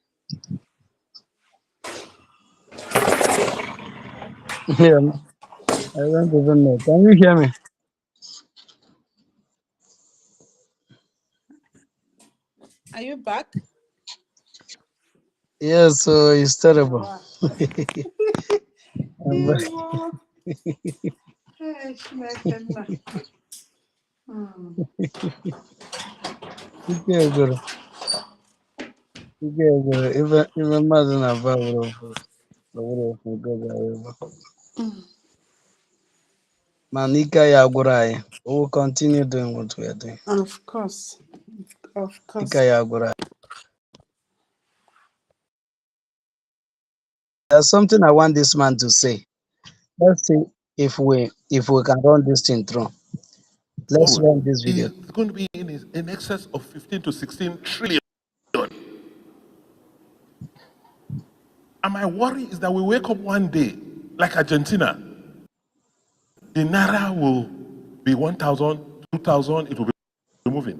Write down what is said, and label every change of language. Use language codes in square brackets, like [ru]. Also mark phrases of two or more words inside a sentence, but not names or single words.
[en] Yeah, I don't even know. Can you hear me? Are you back? Yes, so it's Yeah, terrible. wow. I'm Yeah, back. wow. Hey, Shmekena. [ig] Ike gwụrụ. Ike gwụrụ. Ife mmadụ na-aba wụrụ ofu gobe ayọba. Man, ike ya gwụrụ anyị. [en] We will continue doing what we are doing. Of course. Of [ig] Ike [en] course. [ig] ya gwụrụ anyị. [en] There's something I want this man to say. Let's see if we can run this thing through. Let's Forward run this video. is going to be in excess of 15 to 16 trillion. And my worry is that we wake up one day, like Argentina, the naira will be 1,000, 2,000, it will be moving.